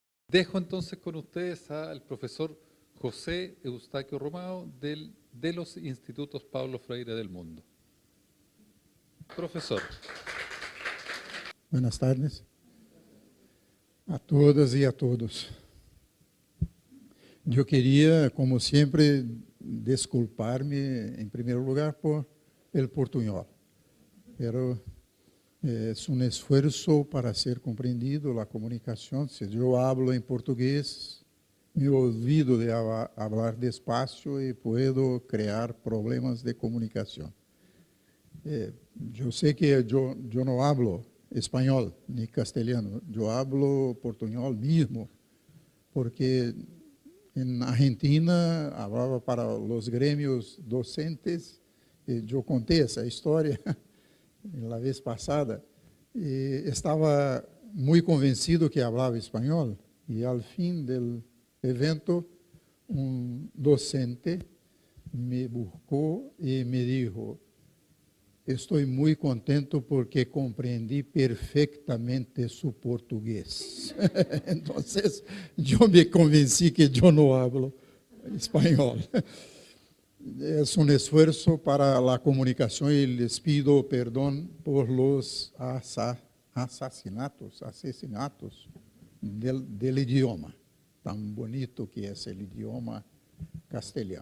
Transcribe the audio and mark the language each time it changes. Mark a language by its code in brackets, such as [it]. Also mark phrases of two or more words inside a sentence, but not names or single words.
[es] Dejo entonces con ustedes al profesor José Eustaquio Romao de los Institutos Paulo Freire del mundo. Profesor. Buenas tardes a todas e a todos. [pt] Eu queria, como sempre, desculpar-me, em primeiro lugar, [es] por el portunhol. Pero es un esfuerzo para ser comprendido la comunicación. Si yo hablo en portugués, me olvido de hablar despacio y puedo crear problemas de comunicación. Yo sé que yo no hablo espanhol ni castellano, yo hablo portuñol mismo, porque en Argentina hablaba para los gremios docentes, y yo conté esa historia la vez passada, [pt] e estava muito convencido que falava espanhol, e ao fim do evento, docente me buscou e me disse: estou muito contente porque compreendi perfeitamente su português. Então, eu me convenci que eu não falo espanhol. [es] Es un esfuerzo para la comunicación y les pido perdón por los asesinatos del idioma, tan bonito que es el idioma castellano.